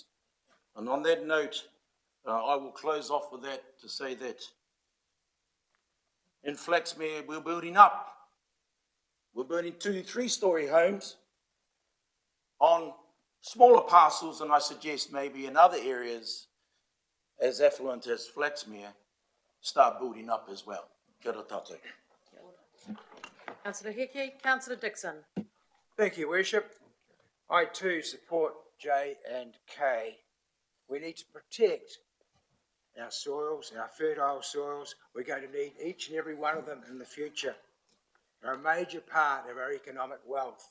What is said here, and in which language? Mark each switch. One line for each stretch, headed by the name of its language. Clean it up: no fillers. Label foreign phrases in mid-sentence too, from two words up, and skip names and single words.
English: And on that note, I will close off with that to say that in Flaxmere we're building up. We're building 2 3-story homes on smaller parcels, and I suggest maybe in other areas as affluent as Flaxmere start building up as well.
Māori: Kia ora tātou.
English: Councillor Hickey. Councillor Dixon. Thank you, Worship. I too support J and K. We need to protect our soils, our fertile soils. We're going to need each and every one of them in the future. They're a major part of our economic wealth.